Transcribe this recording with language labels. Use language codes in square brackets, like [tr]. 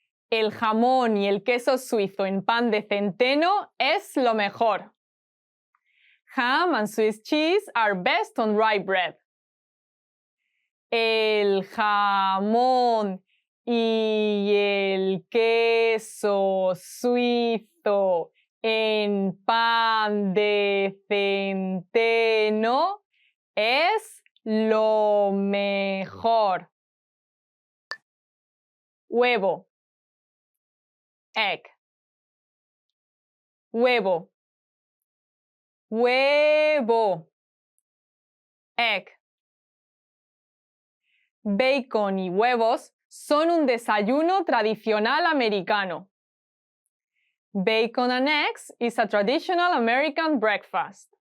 [es] El jamón y el queso suizo en pan de centeno es lo mejor. [en] Ham and Swiss cheese are best on rye bread. [es] El jamón y el queso suizo en pan de centeno es lo mejor. Huevo. Egg. Huevo. Huevo. Egg. Bacon y huevos son un desayuno tradicional americano. [en] Bacon and eggs is a traditional American breakfast.